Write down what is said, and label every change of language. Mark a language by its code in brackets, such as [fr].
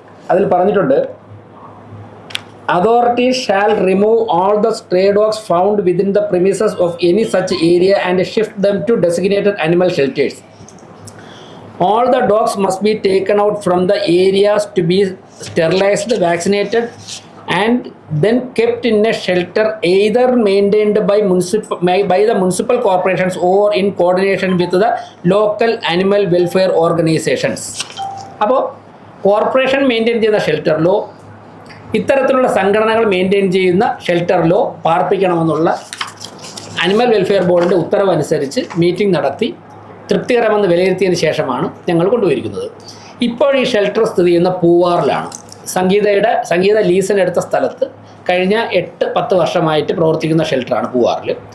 [ml] അതിൽ പറഞ്ഞിട്ടുണ്ട്, [en] Authorities shall remove all the stray dogs found within the premises of any such area and shift them to designated animal shelters. All the dogs must be taken out from the areas to be sterilized, vaccinated, and then kept in a shelter either maintained by the municipal corporations or in coordination with the local animal welfare organizations. [ml] അപ്പോൾ corporation maintain ചെയ്യുന്ന ഷെൽട്ടറിലോ ഇത്തരത്തിലുള്ള സംഘടനകൾ maintain ചെയ്യുന്ന ഷെൽട്ടറിലോ പാർപ്പിക്കണമെന്നുള്ള animal welfare ബോർഡിൻ്റെ ഉത്തരവനുസരിച്ച് meeting നടത്തി തൃപ്തികരമെന്ന് വിലയിരുത്തിയതിന് ശേഷമാണ് ഞങ്ങൾ കൊണ്ടുപോയിരിക്കുന്നത്. ഇപ്പോൾ ഈ ഷെൽട്ടർ സ്ഥിതി ചെയ്യുന്ന പൂവാറിലാണ്. സംഗീത ലീസിനെടുത്ത സ്ഥലത്ത് കഴിഞ്ഞ 8-10 വർഷമായിട്ട് പ്രവർത്തിക്കുന്ന ഷെൽട്ടറാണ് പൂവാറിൽ.